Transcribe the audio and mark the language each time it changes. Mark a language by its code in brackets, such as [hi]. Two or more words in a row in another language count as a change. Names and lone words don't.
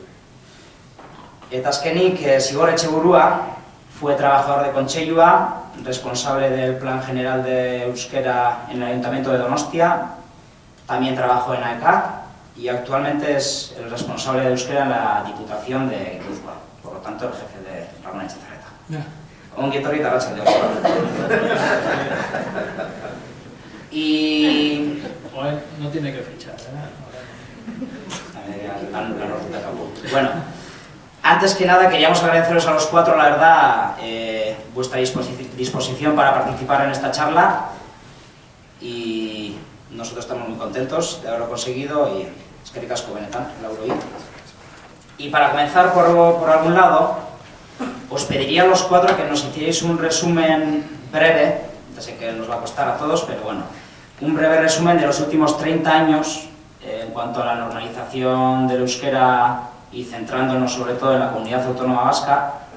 [eu] Eta azkenik, [es] Zigor Etxeburua fue trabajador de Kontseilua, responsable del Plan General de Euskera en el Ayuntamiento de Donostia, también trabajó en AECA y actualmente es el responsable de Euskera en la Diputación de Guipúzcoa, por lo tanto el jefe de Ramón Etxezarreta. [eu] Ongi etorri eta arratsaldeon. [es] Y... Bueno, no tiene que fichar, Bueno, antes que nada queríamos agradeceros a los cuatro, la verdad, vuestra disposición para participar en esta charla y nosotros estamos muy contentos de haberlo conseguido y [eu] eskerrik asko benetan, lauroi. [es] Y para comenzar por algún lado, os pediría a los cuatro que nos hicierais un resumen breve, ya sé que nos va a costar a todos, pero bueno, un breve resumen de los últimos 30 años en cuanto a la normalización del euskera y centrándonos sobre todo en la comunidad autónoma vasca.